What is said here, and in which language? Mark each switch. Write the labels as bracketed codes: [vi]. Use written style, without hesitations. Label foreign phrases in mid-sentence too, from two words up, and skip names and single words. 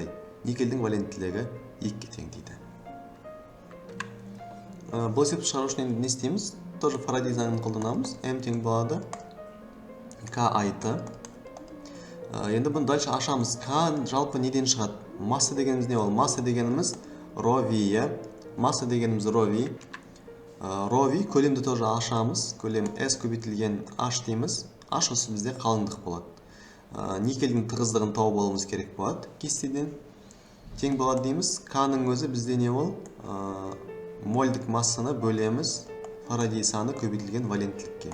[kk] Никельдің валенттілігі 2-ге тең дейді. Бұл есепті шығару үшін не істейміз? Тоже Фарадей заңын қолданамыз. M тең болады KIT. Енді бұны дальше ашамыз. К жалпы неден шығады? Масса дегеніміз не ол? Масса дегеніміз ρV. Масса дегеніміз ρV. ρV көлемді тоже ашамыз. Көлем S көбейтілген H дейміз. H осы бізде қалыңдық болады. Никельдің тығыздығын тауып алуымыз керек болады. Кестеден тең болады дейміз. К-ның өзі бізде не ол? Мольдік массаны бөлеміз Фарадей саны көбейтілген валенттілікке.